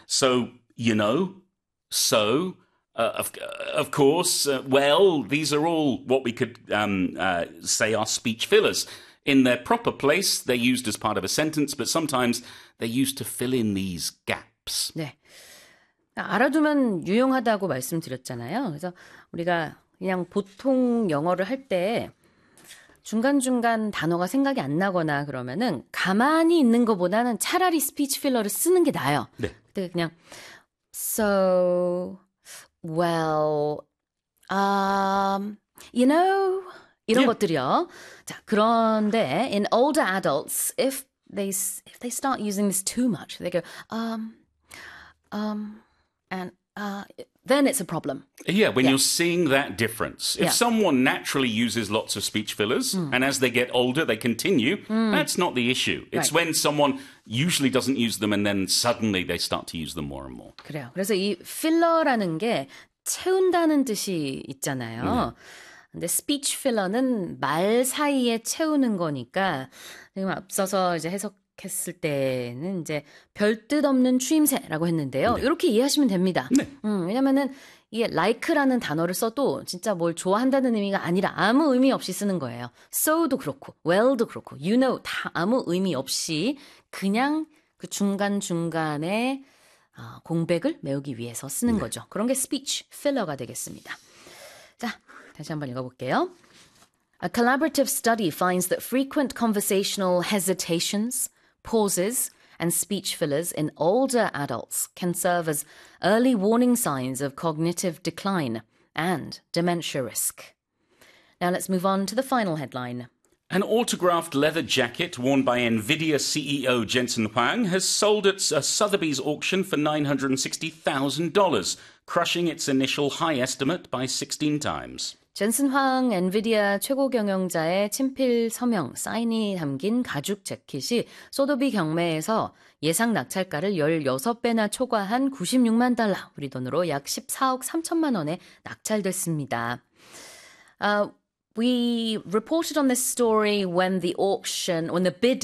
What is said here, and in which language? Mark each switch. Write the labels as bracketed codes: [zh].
[en] So, you know, so, of course, well, these are all what we could say are speech fillers. In their proper place, they're used as part of a sentence, but sometimes they're used to fill in these gaps. [ko] 네. 알아두면 유용하다고 말씀드렸잖아요. 그래서 우리가 그냥 보통 영어를 할 때 중간중간 단어가 생각이 안 나거나 그러면은 가만히 있는 것보다는 차라리 스피치 필러를 쓰는 게 나아요. 네. 근데 그냥 So, well, you know... 이런 [en] yeah. [ko] 것들이요. 자, 그런데 [en] in older adults, if they start using this too much, they go then it's a problem. Yeah, when you're seeing that difference, if someone naturally uses lots of speech fillers and as they get older they continue, that's not the issue. It's when someone usually doesn't use them and then suddenly they start to use them more and more. [ko] 그래요. 그래서 이 필러라는 게 채운다는 뜻이 있잖아요. [en] Yeah. [ko] 근데 speech filler는 말 사이에 채우는 거니까 지금 앞서서 이제 해석했을 때는 이제 별뜻 없는 추임새라고 했는데요. 네. 이렇게 이해하시면 됩니다. 네. 왜냐면은 이게 like라는 단어를 써도 진짜 뭘 좋아한다는 의미가 아니라 아무 의미 없이 쓰는 거예요. So도 그렇고, well도 그렇고, you know 다 아무 의미 없이 그냥 그 중간중간에 공백을 메우기 위해서 쓰는 네. 거죠. 그런 게 speech filler가 되겠습니다. 자, 다시 한번 읽어볼게요. [en] A collaborative study finds that frequent conversational hesitations, pauses, and speech fillers in older adults can serve as early warning signs of cognitive decline and dementia risk. Now let's move on to the final headline. An autographed leather jacket worn by NVIDIA CEO Jensen Huang has sold at a Sotheby's auction for $960,000, crushing its initial high estimate by 16 times. [ko] 젠슨 황 엔비디아 최고 경영자의 친필 서명, 사인이 담긴 가죽 재킷이 소도비 경매에서 예상 낙찰가를 16배나 초과한 96만 달러, 우리 돈으로 약 14억 3천만 원에 낙찰됐습니다. [en] We reported on this story when the bidding.